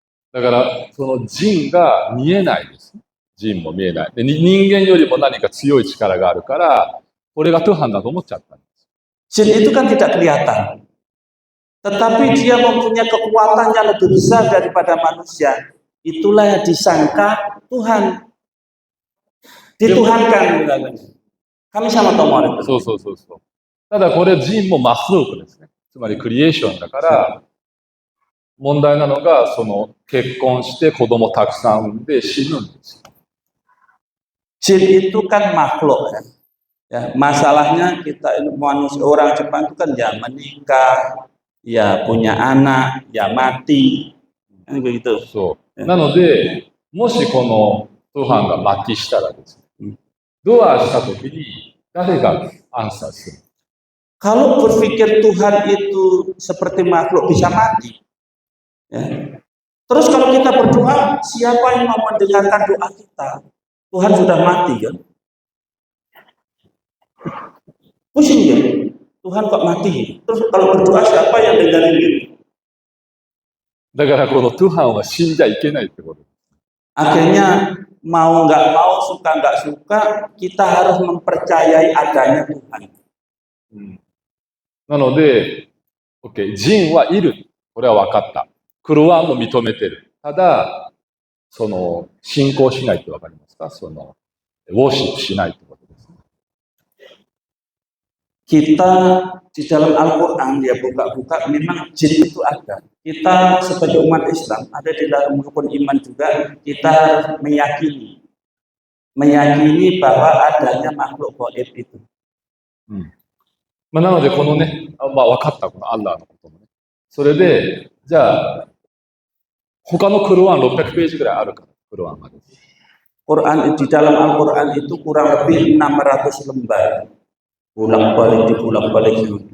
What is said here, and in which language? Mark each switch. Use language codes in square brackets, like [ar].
[ja] だからそのジンが見えないです。ジンも見えない。で人間よりも何か強い力があるから、これがトゥハンだと思っちゃったんです。 [id] Jin itu kan tidak kelihatan. Tetapi dia mempunyai kekuatan yang lebih besar daripada manusia. Itulah yang disangka Tuhan. Dituhankan. Kami sama tahu itu. [ja] そうそうそうそう。ただこれジンもマフルークですね。つまりクリエーションだから、問題なのがその結婚して子供たくさん産んで死ぬんですよ。 [id] Jin itu kan makhluk kan. Ya, masalahnya kita manusia orang Jepang itu kan ya menikah, ya punya anak, ya mati. Kan begitu. [ja] そう。なので、もしこのトゥハンがマティしたらですね、ドアしたときに誰がアンサーする？ [id] Kalau berpikir Tuhan itu seperti makhluk bisa mati. Ya. Terus kalau kita berdoa, siapa yang mau mendengarkan doa kita? Tuhan sudah mati kan? Pusing ya? Tuhan kok mati? Terus kalau berdoa siapa yang dengarin ini? [ja] だからこのトゥハンは死んじゃいけないってこと。 [id] Akhirnya mau nggak mau, suka nggak suka, kita harus mempercayai adanya Tuhan. [ja] なので、OK、ジンはいる。これは分かった。クルワンも認めてる。ただ、その、信仰しないって分かりますか？その、ウォーシップしないってことですね。 [id] Kita di dalam Al-Quran ya buka-buka memang jin itu ada. Kita sebagai umat Islam ada di dalam rukun iman juga kita harus meyakini bahwa adanya makhluk gaib itu. [ja] まあ、なのでこのね、まあ、分かったこのアッラーのこともね。それで、じゃあ他のクルワン600ページぐらいあるから、クルワンがです。 [id] Quran di dalam Al-Quran itu kurang lebih 600 lembar. Bolak-balik.